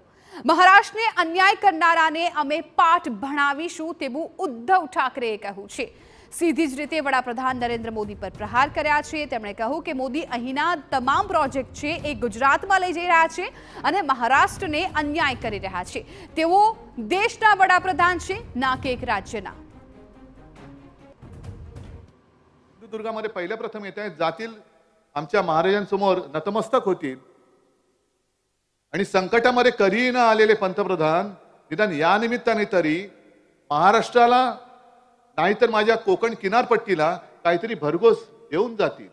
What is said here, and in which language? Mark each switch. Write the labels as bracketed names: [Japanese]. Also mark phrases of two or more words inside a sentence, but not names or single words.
[Gujarati] મહારાષ્ટ્રને અન્યાય કરનારાને અમે પાઠ ભણાવીશું તેવું ઉદ્ધવ ઠાકરેએ કહ્યું છે। સીધી જ રીતે વડાપ્રધાન નરેન્દ્ર મોદી પર પ્રહાર કર્યા છે। તેમણે કહ્યું કે મોદી અહીંના તમામ પ્રોજેક્ટ છે એ ગુજરાતમાં લઈ જઈ રહ્યા છે અને મહારાષ્ટ્રને અન્યાય કરી રહ્યા છે। તેઓ દેશના વડાપ્રધાન છે ના કે એક રાજ્યના। [Marathi] सिंधुदुर्गामध्ये पहिल्या प्रथम येत आहेत जातील आमच्या महाराजांसमोर नतमस्तक होतील आणि संकटामध्ये कधीही न आलेले पंतप्रधान निदान या निमित्ताने तरी महाराष्ट्राला नाहीतर माझ्या कोकण किनारपट्टीला काहीतरी भरघोस देऊन जातील।